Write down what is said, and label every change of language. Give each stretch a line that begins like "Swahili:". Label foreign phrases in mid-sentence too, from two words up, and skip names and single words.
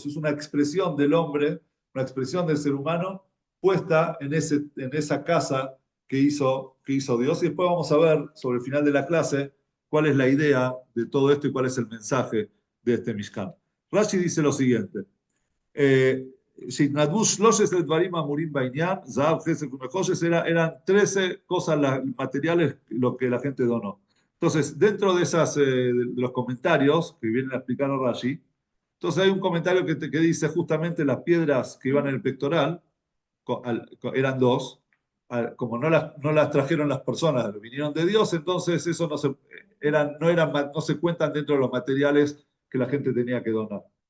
Spanish: Es una expresión del hombre, una expresión del ser humano puesta en esa casa que hizo Dios. Y después vamos a ver sobre el final de la clase cuál es la idea de todo esto y cuál es el mensaje de este Mishkan. Rashi dice lo siguiente.
Hebrew: שהתנדבו 13 דברים אמורים בעניין, זהב, כסף ונחושת,
Spanish: eran 13 cosas materiales lo que la gente donó. Entonces, dentro de los comentarios que vienen a explicar a Rashi, entonces hay un comentario que dice justamente las piedras que iban en el pectoral, eran dos, como no las trajeron las personas, vinieron de Dios, entonces eso no se cuentan dentro de los materiales que la gente tenía que donar.